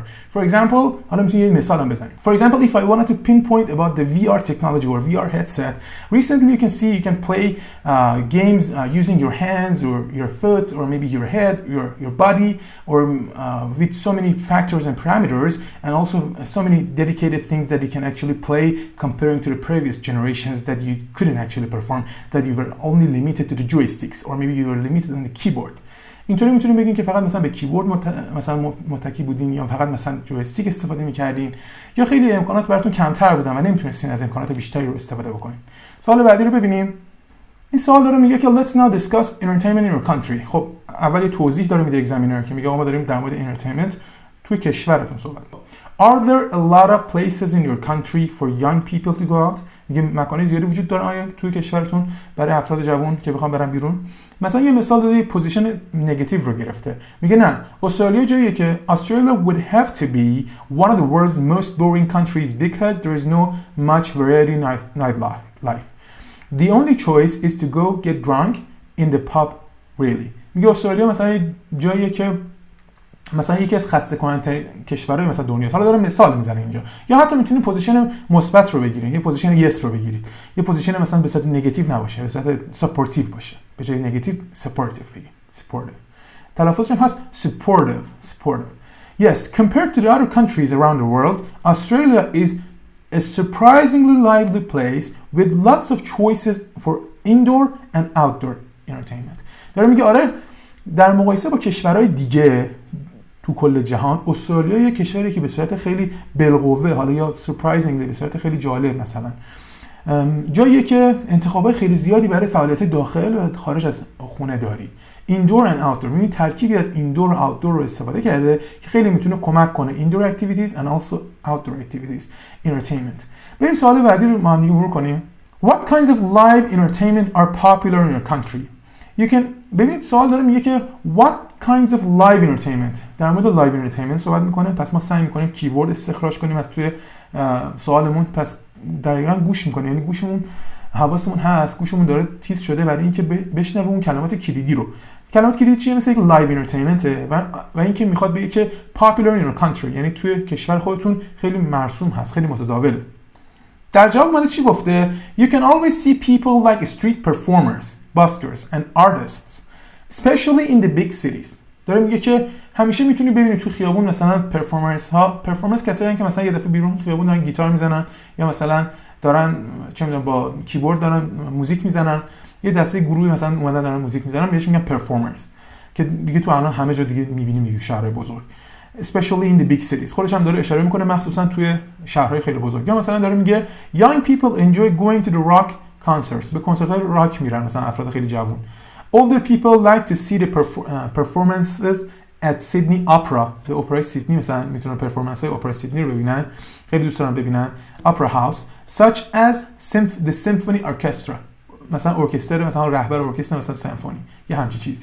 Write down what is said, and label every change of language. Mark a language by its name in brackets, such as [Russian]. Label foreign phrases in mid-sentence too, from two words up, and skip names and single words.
[English] For example, [Persian] حالا میتونید یه مثال هم بزنید. [English] For example, if I wanted to pinpoint about the VR technology or VR headset, recently you can see you can play games using your hands or your foot or maybe your head, your body, or with so many factors and parameters, and also so many dedicated things that you can actually play comparing to the previous generations that you couldn't actually perform, that you were only limited to the joysticks or maybe you were limited on the keyboard. [Persian] اینطوری میتونیم بگیم که فقط مثلا به کیبورد مثلا متکی بودین، یا فقط مثلا جویستیک استفاده میکردین، یا خیلی امکانات براتون کمتر بودن و نمیتونستین از امکانات بیشتری رو استفاده بکنین. سوال بعدی رو ببینیم. این سوال داره میگه که [English] let's now discuss entertainment in your country. [Persian] خب اول یه توضیح داره میده اگزامینر که میگه آقا ما داریم در مورد انترتینمنت توی کشورتون صحبت کنیم. [English] Are there a lot of places in your country for young people to go out? [Persian] میگه مکان‌های زیادی وجود داره آیا توی کشورتون برای افراد جوان که بخوام برن بیرون؟ مثلا یه مثال داده، [English] position negative [Persian] رو گرفته. میگه نه، استرالیا جاییه که [English] Australia would have to be one of the world's most boring countries because there is no much variety in nightlife. The only choice is to go get drunk in the pub really. [Persian] میگه استرالیا مثلا جاییه که مثلا یکی از خسته کننده کشورهای مثلا دنیا. حالا داره مثال میزنه اینجا. یا حتی میتونید پوزیشن مثبت رو بگیرید، یه [English] position yes [Persian] رو بگیرید، یه پوزیشن مثلا به صورت نگاتیو نباشه، به صورت سپورتیو باشه، به جای [English] negative supportive [Persian] بگیم، سپورتیو. تلفظش هم هست supportive. [English] Yes, compared to the other countries around the world, Australia is a surprisingly lively place with lots of choices for indoor and outdoor entertainment. [Persian] داره میگه آره در مقایسه با کشورهای دیگه تو کل جهان، استرالیا یه کشوری که به صورت خیلی بالقوه، حالا یا سورپرایزینگلی به صورت خیلی جالب مثلا جاییه که انتخابات خیلی زیادی برای فعالیت داخل و خارج از خونه داری. [English] indoor and outdoor, [Persian] یعنی ترکیبی از ایندور و آوتدور رو استفاده کرده که خیلی میتونه کمک کنه. [English] indoor activities and also outdoor activities entertainment. [Persian] بریم سوال بعدی رو ما هم دیگه مرور کنیم. [English] What kinds of live entertainment are popular in your country? You can [Persian] ببینید سوال داره میگه که [English] what kinds of live entertainment، [Persian] در مورد [English] live entertainment [Persian] صحبت میکنه. پس ما سعی میکنیم کیورد استخراج کنیم از توی سوالمون. پس دقیقاً گوش میکنیم، یعنی گوشمون حواسمون هست، گوشمون داره تیز شده برای اینکه بشنوه اون کلمات کلیدی رو. کلمات کلیدی چیه؟ مثل یک [English] live entertainment [Persian] و اینکه میخواد بگه که [English] popular in your country، [Persian] یعنی توی کشور خودتون خیلی مرسوم هست، خیلی متداوله. در جواب اومده چی گفته؟ [English] You can always see people like street performers, buskers and artists, especially in the big cities. [Persian] داره میگه که همیشه میتونی ببینی تو خیابون مثلا پرفورمنس کسایی که مثلا یه دفعه بیرون خیابون دارن گیتار میزنن یا مثلا دارن چه میدونم با کیبورد دارن موزیک میزنن، یه دسته گروهی مثلا اومدن دارن موزیک میزنن، بهش میگن پرفورمرز، که دیگه تو الان همه جا دیگه میبینیم دیگه شهرهای بزرگ. [English] especially in the big cities. [Persian] خودش هم داره اشاره میکنه مخصوصا توی شهرهای خیلی بزرگ. یا مثلا داره میگه [English] young people enjoy going to the rock concerts. [Persian] به کنسرت‌های راک میرن مثلا افراد خیلی جوان. [English] older people like to see the performances at Sydney Opera. [Persian] به اپرای سیدنی مثلا میتونن پرفورمنس های اپرای سیدنی رو ببینن، خیلی دوست دارن ببینن. [English] Opera house such as the symphony orchestra. [Persian] مثلا ارکستر، مثلا رهبر ارکستر مثلا سمفونی، یه همچی چیزی.